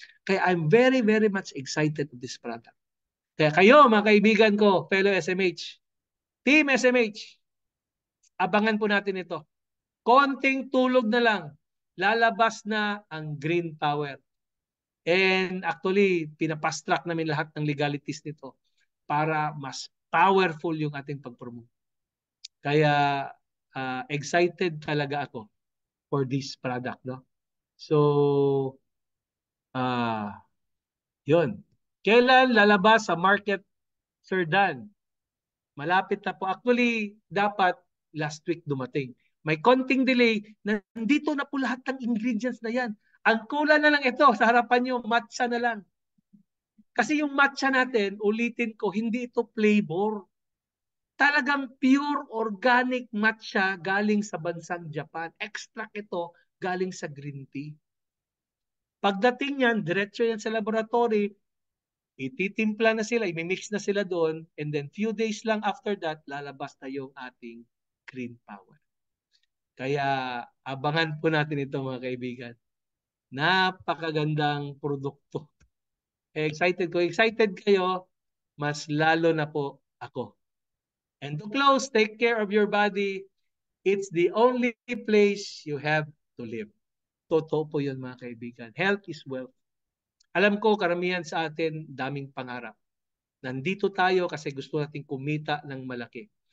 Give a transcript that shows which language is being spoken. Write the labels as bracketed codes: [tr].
[tl] Kaya [en] I'm very, very much excited with this product. [tl] Kaya kayo, mga kaibigan ko, fellow SMH, Team SMH, abangan po natin ito. Konting tulog na lang, lalabas na ang green power. And actually, pinapast track namin lahat ng legalities nito para mas powerful yung ating pag-promote. Kaya excited talaga ako [en] for this product, [tl] no? So, yun. Kailan lalabas sa market, Sir Dan? Malapit na po. Actually, dapat last week dumating. May konting delay. Nandito na po lahat ng ingredients na yan. Ang kulang na lang ito, sa harapan nyo, matcha na lang. Kasi yung matcha natin, ulitin ko, hindi ito flavor. Talagang pure organic matcha galing sa bansang Japan. Extract ito galing sa green tea. Pagdating yan, diretso yan sa laboratory, ititimpla na sila, imimix na sila doon, [en] and then few days [tl] lang after that, lalabas na yung ating green power. Kaya abangan po natin ito mga kaibigan. Napakagandang produkto. Excited ko. Excited kayo, mas lalo na po ako. [en] And to close, take care of your body. It's the only place you have to live. [tl] Totoo po yun mga kaibigan. [en] Health is wealth. [tl] Alam ko karamihan sa atin daming pangarap. Nandito tayo kasi gusto nating kumita ng malaki.